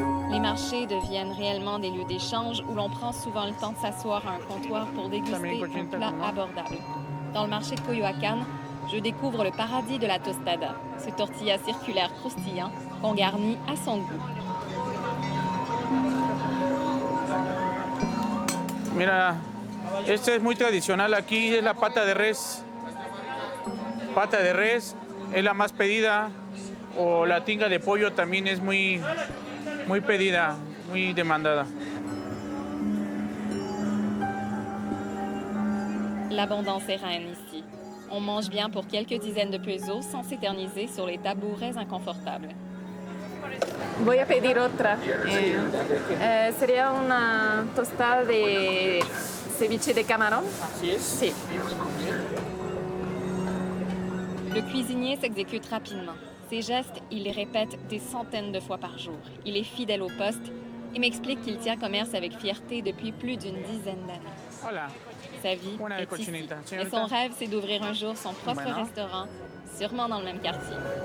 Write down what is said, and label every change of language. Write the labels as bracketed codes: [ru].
[fr] Les marchés deviennent réellement des lieux d'échange où l'on prend souvent le temps de s'asseoir à un comptoir pour déguster un plat abordable. Dans le marché de Coyoacán, je découvre le paradis de la tostada, ce tortilla circulaire croustillant qu'on garnit à son goût. [es] Mira, este es muy tradicional aquí, es la pata de res. Pata de res es la más pedida, o la tinga de pollo también es muy pedida, muy demandada. [fr] L'abondance est reine ici. On mange bien pour quelques dizaines de pesos sans s'éterniser sur les tabourets inconfortables. [es] Voy a pedir otra. Sería una tostada de ceviche de camarón. Sí. [fr] Le cuisinier s'exécute rapidement. Ses gestes, il les répète des centaines de fois par jour. Il est fidèle au poste et m'explique qu'il tient commerce avec fierté depuis plus d'une dizaine d'années. Sa vie est ici. Mais son rêve, c'est d'ouvrir un jour son propre restaurant, sûrement dans le même quartier.